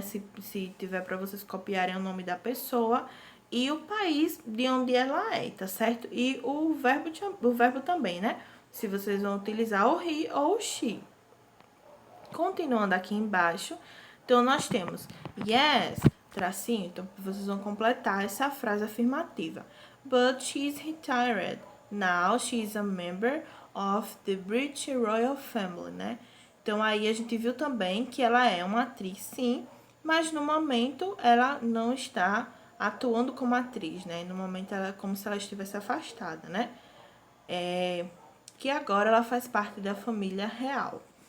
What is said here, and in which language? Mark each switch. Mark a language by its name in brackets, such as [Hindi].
[Portuguese] Se tiver para vocês copiarem o nome da pessoa e o país de onde ela é, tá certo? E o verbo também, né? Se vocês vão utilizar o he ou o she. Continuando aqui embaixo, então nós temos yes, tracinho, então vocês vão completar essa frase afirmativa. [English] But she's retired. Now she's a member of the British Royal Family, né? [Portuguese] Então aí a gente viu também que ela é uma atriz, sim, mas no momento ela não está atuando como atriz, né? No momento ela é como se ela estivesse afastada, né? Que agora ela faz parte da família real.